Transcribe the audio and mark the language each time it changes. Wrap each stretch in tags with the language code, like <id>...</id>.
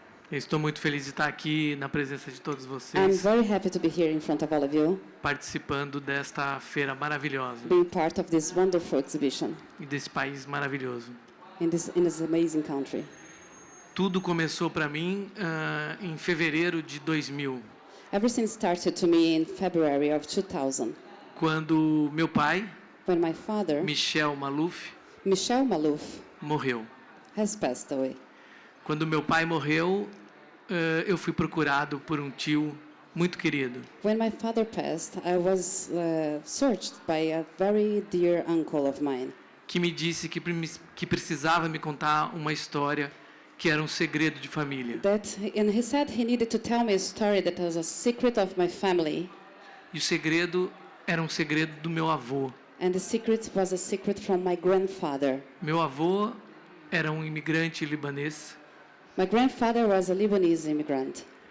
<pt>Eu estou muito feliz de estar aqui na presença de todos</pt> <en>I'm</en> <pt>vocês,</pt> <en>very happy to be here in front of all of you,</en> <pt>participando desta feira maravilhosa</pt> <en>being part of this wonderful exhibition</en> <pt>e desse país maravilhoso.</pt> <en>in this amazing country.</en> <pt>Tudo começou para mim em fevereiro de 2000,</pt> <en>Everything started to me in February of 2000,</en> <pt>quando meu pai,</pt> <en>when my father,</en> <pt>Michel Maluf,</pt> <en>Michel Maluf,</en> <pt>morreu.</pt> <en>has passed away.</en> <pt>Quando meu pai morreu, eu fui procurado por um tio muito querido.</pt> <en>When my father passed, I was searched by a very dear uncle of mine</en> <pt>Que me disse que precisava me contar uma história que era um segredo de família.</pt> <en>and he said he needed to tell me a story that was a secret of my family,</en> <pt>E o segredo era um segredo do meu avô.</pt> <en>and the secret was a secret from my grandfather.</en> <pt>Meu avô era um imigrante libanês</pt> <en>My grandfather was a Lebanese immigrant</en>